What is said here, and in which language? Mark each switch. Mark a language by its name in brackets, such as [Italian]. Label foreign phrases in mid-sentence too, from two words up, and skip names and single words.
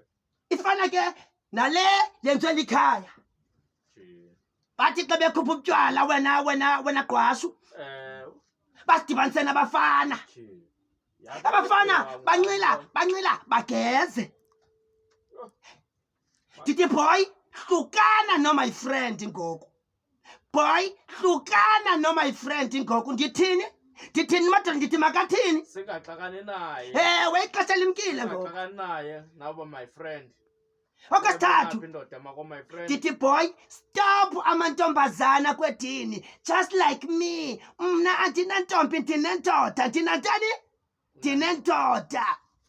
[Xhosa] Ifana ke nale yenziwe likhaya. Bathi xa bekhupha utywala wena gqwashu basidibanise nabafana. Abafana bancila bageze. Ndithi boy, hlukana no [English] my friend [Xhosa] ngoku. Boy, hlukana no [English] my friend [Xhosa] ngoku. Ndithini madoda, ndithi makathini? Singaxakani naye. Ewe, ixesha limkile ngoku. Singaxakani naye naba [English] my friend. [Xhosa] Okwesithathu indoda mako [English] my friend. [Xhosa] ndithi boy, stop amantombazana kwedini, [English] just like me. [Xhosa] Mna andinantombi, ndinendoda. Ndinantoni? Ndinendoda.